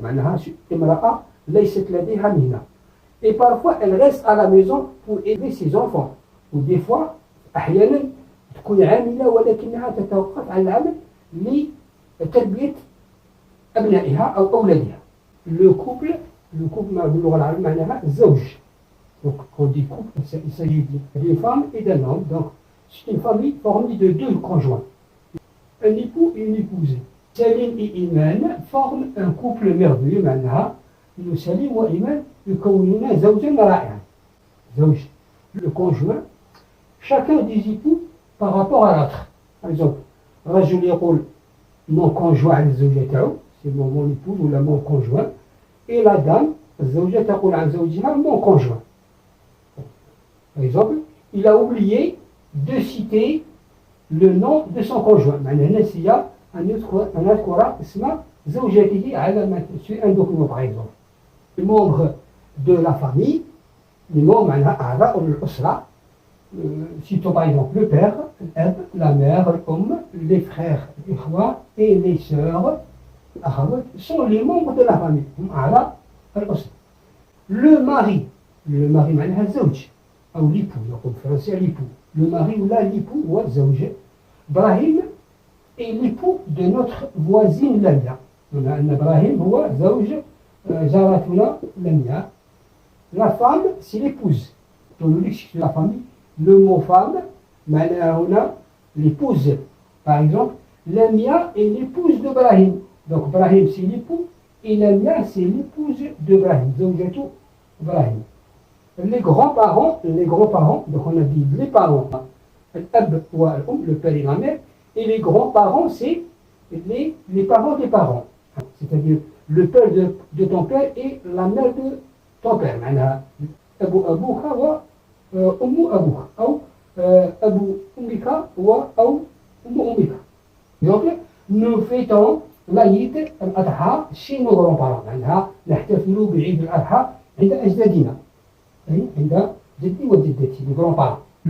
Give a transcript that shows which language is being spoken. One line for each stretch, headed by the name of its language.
Arabic: معناها امرأة ليست لديها مهنة.
French: Et parfois elle reste à la maison pour aider ses enfants. Ou des fois
Arabic: أحيانا تكون عاملة ولكنها تتوقف عن العمل لتربية أبنائها أو أولادها.
French: Le couple
Arabic: باللغة العربية معناها الزوج.
French: Donc quand on dit couple, il s'agit d'une femme et d'un homme. Donc c'est une famille formée de deux conjoints. Un époux et une épouse. Salim et Iman forment un couple merveilleux.
Arabic: معناها إنه سليم وإيمان يكونون زوجا رائعا. زوج.
French: Le conjoint, chacun des époux par rapport à l'autre. Par exemple,
Arabic: رجل يقول
French: mon conjoint
Arabic: عن الزوجة تاعو,
French: c'est mon épouse ou mon conjoint, et la dame
Arabic: الزوجة تقول عن زوجها
French: mon conjoint. Par exemple, il a oublié de citer le nom de son conjoint.
Arabic: معناها نسي أن يذكر اسم زوجته على
French: sur un document par exemple. Les membres de la famille, les membres
Arabic: معناها أعضاء الأسرة.
French: Citons par exemple le père,
Arabic: الأب,
French: la mère,
Arabic: الأم,
French: les frères,
Arabic: الإخوة,
French: et les sœurs,
Arabic: الأخوات,
French: sont les membres de la famille.
Arabic: هم أعضاء الأسرة.
French: Le mari
Arabic: معناها الزوج أو l'époux, نقول بالفرنسية l'époux.
French: Le mari ou l'époux
Arabic: هو الزوج.
French: إبراهيم est l'époux de notre voisine Lamia.
Arabic: هنا أن إبراهيم هو زوج جارتنا لميا.
French: La femme c'est l'épouse. Dans le lexique de la famille, le mot femme معناها هنا l'épouse. Par exemple, Lamia est l'épouse d'Ibrahim. Donc Ibrahim c'est l'époux et Lamia c'est l'épouse d'Ibrahim.
Arabic: زوجة إبراهيم.
French: les grands-parents, donc on a dit les parents, l'ab ou le père et la mère, et les grands-parents, c'est les parents des parents. C'est-à-dire le père de ton père et la mère de ton père.
Arabic: معناها أبو أبوك وأم أبوك أو أبو أمك أو أم أمك.
French: Donc nous fêtons l'Aïd al-Adha chez nos grands-parents.
Arabic: معناها نحتفل بعيد الأضحى عند أجدادنا. عند جدي وجدتي
French: les grands-parents.